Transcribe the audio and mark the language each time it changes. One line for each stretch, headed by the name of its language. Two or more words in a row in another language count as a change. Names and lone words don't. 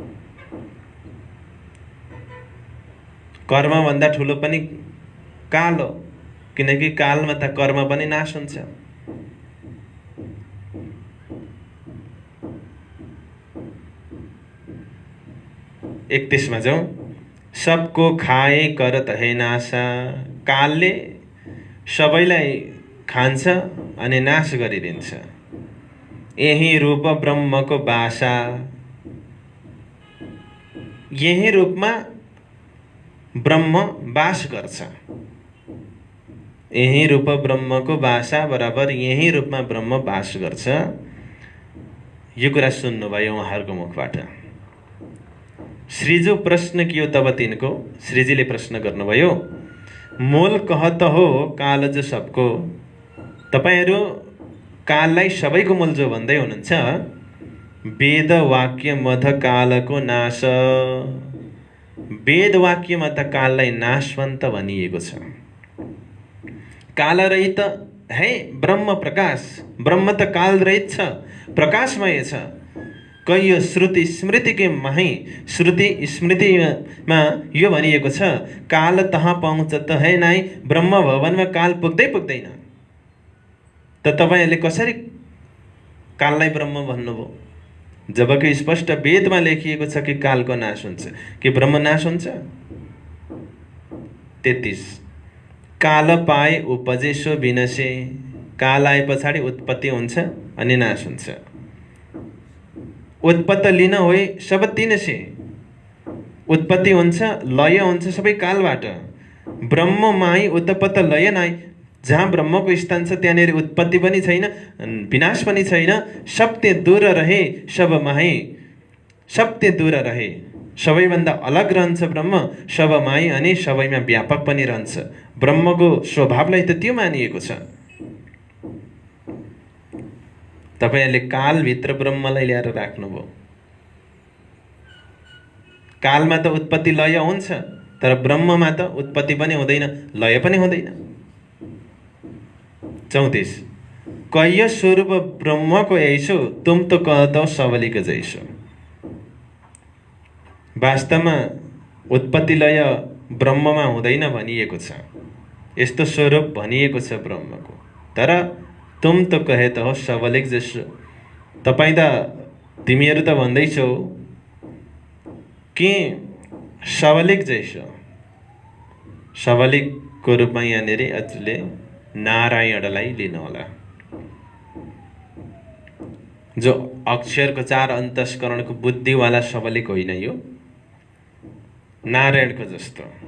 Nepali: कर्म भन्दा ठुलो पनि काल हो, किनकि कालमा त कर्म पनि नाश हुन्छ। एकतीसमा जाउँ,
Hindi: सबको खाए करत है नाशा,
Nepali: कालले सबैलाई खान्छ अनि नाश गरिदिन्छ।
Hindi: यही रूप ब्रह्मको बासा,
Nepali: यही रूपमा ब्रह्म बास गर्छ।
Hindi: यही रूप ब्रह्मको बासा
Nepali: बराबर यही रूपमा ब्रह्म बास गर्छ। यो कुरा सुन्नुभयो उहाँहरूको मुखबाट।
Hindi: श्रीजु प्रश्न कियो तब तिनको,
Nepali: श्रीजीले प्रश्न गर्नुभयो,
Hindi: मूल कहत हो काल जो सबको,
Nepali: तपाईहरु काललाई सबैको मूल जो भन्दै हुनुहुन्छ,
Hindi: वेद वाक्य मध कालको नाश,
Nepali: वेद वाक्यमा त काललाई नाशवन्त भनिएको छ।
Hindi: काल रहित है ब्रह्म प्रकाश,
Nepali: ब्रह्म त काल रहित छ, प्रकाशमय छ।
Hindi: कहियो श्रुति स्मृतिकै माही,
Nepali: श्रुति स्मृतिमा यो भनिएको छ,
Hindi: काल तहाँ पहुँचत है नाइ,
Nepali: ब्रह्म भवनमा काल पुग्दैन। त तपाईहरुले कसरी काललाई ब्रह्म भन्नुभयो? जबकि स्पष्ट वेदमा लेखिएको छ कि कालको नाश हुन्छ, कि ब्रह्म नाश हुन्छ। 33,
Hindi: काल पाए उपजेसो विनसे,
Nepali: काल आए पछाडि उत्पत्ति हुन्छ अनि नाश हुन्छ।
Hindi: उत्पत्ति लिन होइ सब तिनसे,
Nepali: उत्पत्ति हुन्छ, लय हुन्छ, सबै कालबाट।
Hindi: ब्रह्म माई उत्पत्त लय नाइ,
Nepali: जहाँ ब्रह्मको स्थान छ त्यहाँनेरि उत्पत्ति पनि छैन, विनाश पनि छैन।
Hindi: सत्य दूर रहे सब माहे, सत्य दूर रहे,
Nepali: सबैभन्दा अलग रहन्छ ब्रह्म, सबमय अनि सबैमा व्यापक पनि रहन्छ। ब्रह्मको स्वभावलाई त त्यो मानिएको छ। तपाईले कालभित्र ब्रह्मलाई ल्याएर राख्नुभयो। कालमा त उत्पत्ति लय हुन्छ, तर ब्रह्ममा त उत्पत्ति पनि हुँदैन, लय पनि हुँदैन।
Hindi: 34 कह्य स्वरूप ब्रह्मको ऐसो, तुम तो कहतौ सबलीको जैसो।
Nepali: वास्तवमा उत्पत्ति लय ब्रह्ममा हुँदैन भनिएको छ, यस्तो स्वरूप भनिएको छ ब्रह्मको। तर
Hindi: तुम तो कहते हो सबलिक जसो,
Nepali: तपाईँ त तिमीहरू त भन्दैछौ कि
Hindi: सबलिक जैसो।
Nepali: सबलिकको रूपमा यहाँनिर हजुरले नारायणलाई लिनुहोला, जो अक्षरको 4 अन्तस्करणको बुद्धिवाला सबलिक होइन यो, नारायणको जस्तो।